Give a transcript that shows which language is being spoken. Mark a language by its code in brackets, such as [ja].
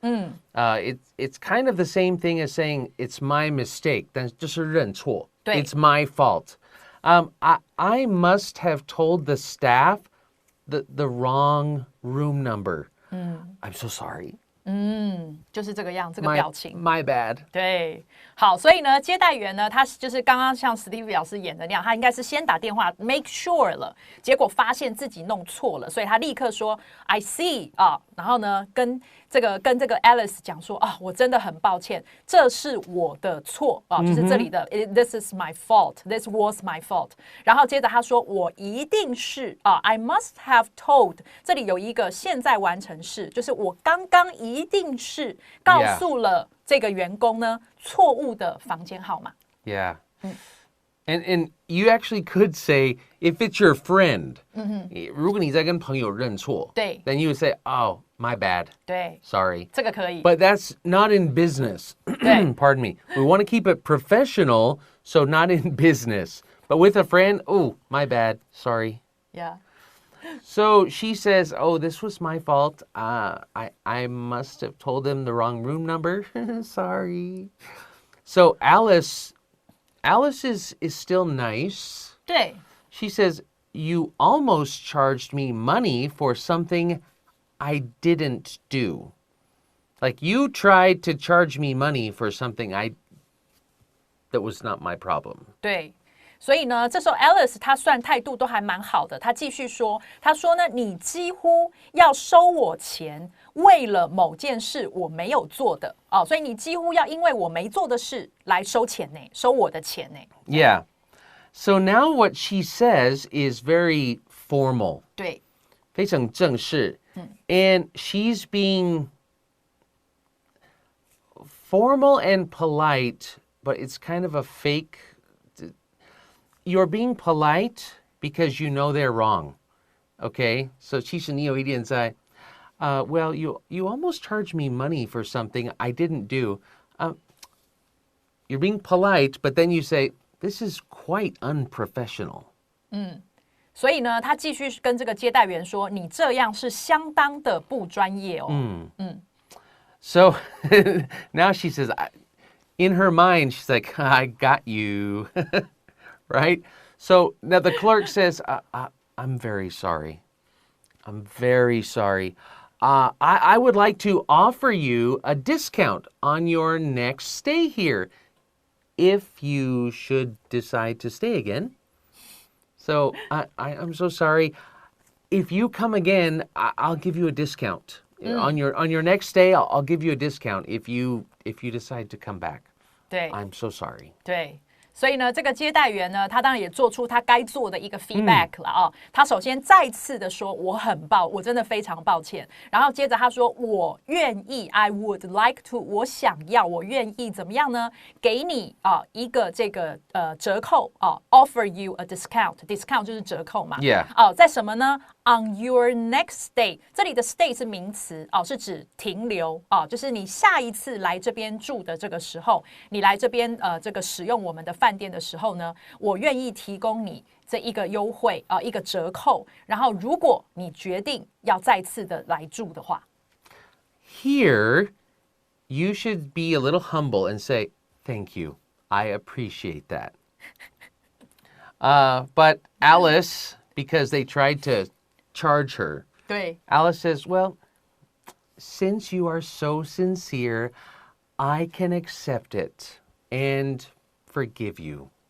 [en] It's kind of the same thing as saying it's my mistake. [zh] 但就是认错。对。 [en] It's my fault. I must have told the staff the wrong room number. I'm so sorry. [zh] 就是这个样，这个表情。 [en] My bad. [zh] 对，好，所以呢，接待员呢，他就是刚刚像 Stevie 老师演的那样，他应该是先打电话 make sure 了，结果发现自己弄错了，所以他立刻说 [en] I see [zh] 啊，然后呢，跟这个 Alice 讲说啊，我真的很抱歉，这是我的错啊，就是这里的 [en] This is my fault, [zh] this was my fault。然后接着他说我一定是啊 [en] I must have told， [zh] 这里有一个现在完成式，就是我刚刚一定是告诉了这个员工呢错误的房间号码。 [en] Yeah. And you actually could say, if it's your friend, [zh] 如果你在跟朋友认错，对 [en] then you would say, oh, my bad. [zh] 对， [en] Sorry. [zh] 这个可以。 [en] But that's not in business. Pardon me. We want to keep it professional, so not in business. But with a friend, oh, my bad. Sorry. Yeah. So she says, oh, this was my fault. I must have told them the wrong room number. Sorry. So Alice is still nice. [zh] 对 [en] She says, you almost charged me money for something I didn't do. Like you tried to charge me money for something that was not my problem. [zh] 对。所以呢，这时候 Alice 她算态度都还蛮好的，她继续说，她说呢，你几乎要收我钱，为了某件事我没有做的哦，所以你几乎要因为我没做的事来收钱呢，收我的钱呢。 [en] Yeah. So now what she says is very formal. [zh] 对，非常正式. [en] And she's being formal and polite, but it's kind of a fake. You're being polite because you know they're wrong. Okay? So [zh] 其实你有一点在 [en] well, you almost charged me money for something I didn't do. You're being polite, but then you say, this is quite unprofessional. [zh] 所以呢，他继续跟这个接待员说，你这样是相当的不专业哦。 [en] So now she says, in her mind, she's like, I got you. Right? So now the clerk says, I'm very sorry. I'm very sorry. I would like to offer you a discount on your next stay here if you should decide to stay again. So I'm so sorry. If you come again, I'll give you a discount. On your next stay, I'll give you a discount if you decide to come back. [zh] 对 [en] I'm so sorry. [zh] 对。所以呢，这个接待员呢，他当然也做出他该做的一个 feedback 了啊。他首先再次的说，我真的非常抱歉。然后接着他说，我愿意 ， [en] I would like to， [zh] 我想要，我愿意怎么样呢？给你一个这个折扣 [en] offer you a discount [zh] 就是折扣嘛。 [en] Yeah. [zh] 在什么呢 ？ [en] On your next stay， [zh] 这里的 stay 是名词是指停留就是你下一次来这边住的这个时候，你来这边这个使用我们的饭店的时候呢，我愿意提供你这一个优惠一个折扣。然后，如果你决定要再次的来住的话 [en] Here, you should be a little humble and say, thank you. I appreciate that. But Alice, because they tried to charge her, [zh] 对 [en] Alice says, well, since you are so sincere, I can accept it and forgive you.